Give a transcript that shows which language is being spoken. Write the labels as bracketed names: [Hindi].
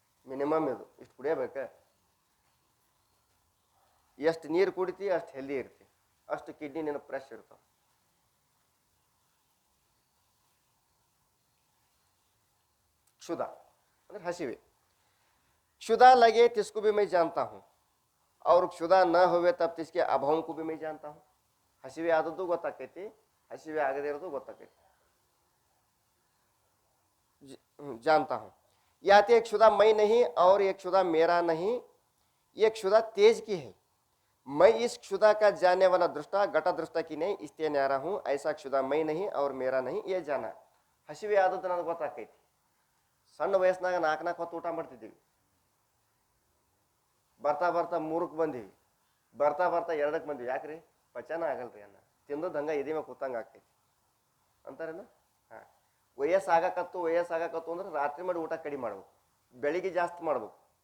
[Kannada] Minimum ಇದು ಇಷ್ಟು ಕುಡಿಯಬೇಕ. ಎಷ್ಟು ನೀರು ಕುಡಿತಿ ಅಷ್ಟು ಹೆಲ್ದಿ ಇರ್ತಿ, ಅಷ್ಟು ಕಿಡ್ನಿ ನಿನ್ನ ಫ್ರೆಶ್ ಇರ್ತಾವ. क्षुधा ಅಂದ್ರೆ ಹಸಿವೆ. [Hindi] क्षुधा लगे तिसको भी मैं जानता हूँ और क्षुधा न होवे तब तिसके अभाव को भी मैं जानता हूँ. [Kannada] ಹಸಿವೆ ಆದದ್ದು ಗೊತ್ತಾಕೈತಿ, ಹಸಿವೆ ಆಗದೇ ಇರೋದು ಗೊತ್ತಾಕೈತಿ. [Hindi] जानता हूँ. याते एक क्षुधा मैं नहीं और एक क्षुधा मेरा नहीं, ये क्षुधा तेज की है. मैं इस क्षुधा का जानने वाला दृष्टा घटा दृष्टा की नहीं, इसलिए न्यारा हूँ. ऐसा क्षुधा मैं नहीं और मेरा नहीं, ये जाना. [Kannada] ಹಸಿವೆ ಆದದ್ದು ನನಗೆ ಗೊತ್ತಾಕೈತಿ. ಸಣ್ಣ ವಯಸ್ಸಿನಾಗ 4 ಹೊತ್ತು ಊಟ ಮಾಡ್ತಿದ್ದೀವಿ, ಬರ್ತಾ ಬರ್ತಾ 3ಕ್ಕೆ ಬಂದೀವಿ, ಬರ್ತಾ ಬರ್ತಾ 2ಕ್ಕೆ ಬಂದೀವಿ. ಯಾಕ್ರಿ? ಪಚನ ಆಗಲ್ರಿ ಅನ್ನ, ತಿಂದದ್ದು ಹಂಗ ಎದಿ ಮೇಲೆ ಕೂತಂಗೆ ಆಗ್ತೈತಿ ಅಂತಾರೇನು. ಹಾಂ, ವಯಸ್ಸಾಗಕತ್ತು ಅಂದ್ರೆ ರಾತ್ರಿ ಮಾಡಿ ಊಟ ಕಡಿಮೆ ಮಾಡ್ಬೇಕು, ಬೆಳಿಗ್ಗೆ ಜಾಸ್ತಿ ಮಾಡ್ಬೇಕು.